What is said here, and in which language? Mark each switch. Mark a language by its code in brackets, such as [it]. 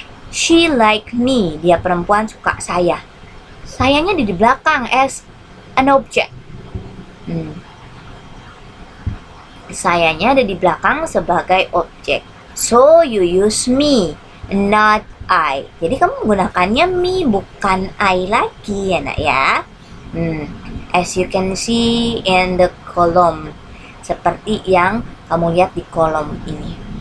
[en] She like me, [id] dia perempuan suka saya. Sayanya ada di belakang [en] as an object. [id] Sayanya ada di belakang sebagai objek. [en] So, you use me, not I. [id] Jadi kamu menggunakannya me, bukan I lagi ya nak ya. [en] As you can see in the column. [id] Seperti yang kamu lihat di kolom ini.